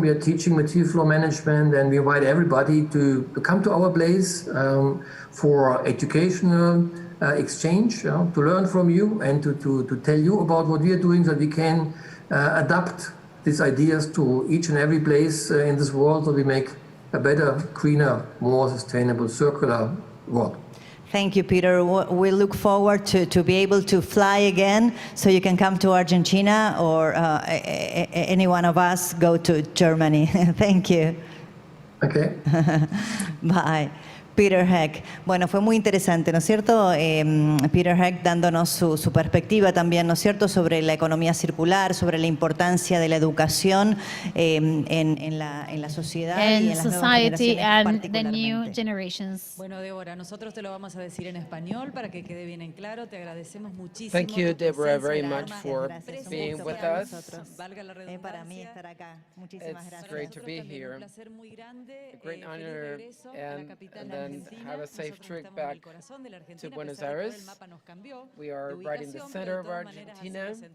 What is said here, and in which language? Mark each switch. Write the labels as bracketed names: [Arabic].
[English] We are teaching material flow management, and we invite everybody to come to our place for educational exchange, to learn from you and to tell you about what we are doing, so that we can adapt these ideas to each and every place in this world, so we make a better, greener, more sustainable, circular world. Thank you, Peter. We look forward to be able to fly again, so you can come to Argentina, or any one of us go to Germany. Thank you. Okay. Bye. Peter Heck. [Spanish] Bueno, fue muy interesante, ¿no es cierto? Peter Heck dándonos su perspectiva también, ¿no es cierto?, sobre la economía circular, sobre la importancia de la educación en la sociedad y en las nuevas generaciones. Bueno, Deborah, nosotros te lo vamos a decir en español para que quede bien en claro. Te agradecemos muchísimo. [English] Thank you, Deborah, very much for being with us. [Spanish] Para mí estar acá. Muchísimas gracias. [English] It's great to be here. A great honor, and then have a safe trip back to Buenos Aires. We are right in the center of Argentina.